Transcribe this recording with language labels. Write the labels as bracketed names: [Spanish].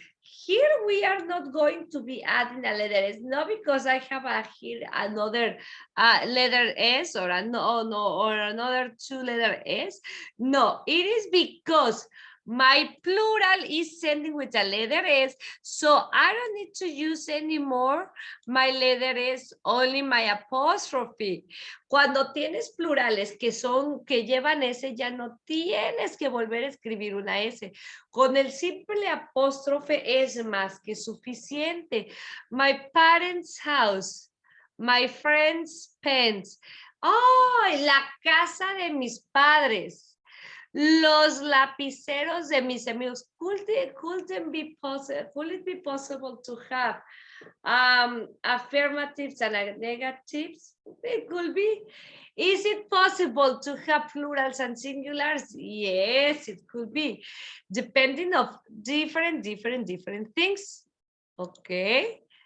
[English] Here we are not going to be adding a letter S, not because I have here another letter S or another two letter S. No, it is because my plural is ending with a letter S, so I don't need to use anymore my letter S, only my apostrophe. [Spanish] Cuando tienes plurales que llevan S, ya no tienes que volver a escribir una S. Con el simple apóstrofe es más que suficiente. [English] My parents' house. My friend's pens. ¡Oh! [Spanish] La casa de mis padres. Los lapiceros de mis amigos. [English] Could it be possible to have affirmatives and negatives? It could be. Is it possible to have plurals and singulars? Yes, it could be. Depending of different things. Okay.